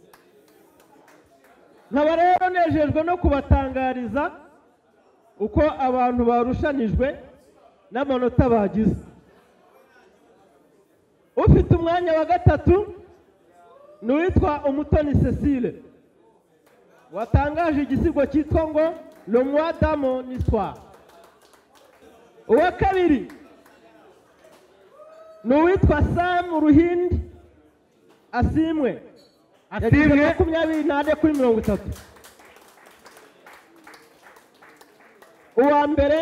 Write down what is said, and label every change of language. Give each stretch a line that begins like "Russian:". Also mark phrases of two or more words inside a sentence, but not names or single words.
Kinyarwanda: Nkaba rero nejejwe no kubatangariza uko abantu barushanijwe n'amanota bagize. Ufite umwanya wa gatatu n'uwitwa Umutoni Cecile watangaje igisigo cyitwa ngo Le Moi dans mon histoire. Uwa kabiri n'uwitwa Sam Ruhindi Asimwe 24 kuri 30. Uwa mbere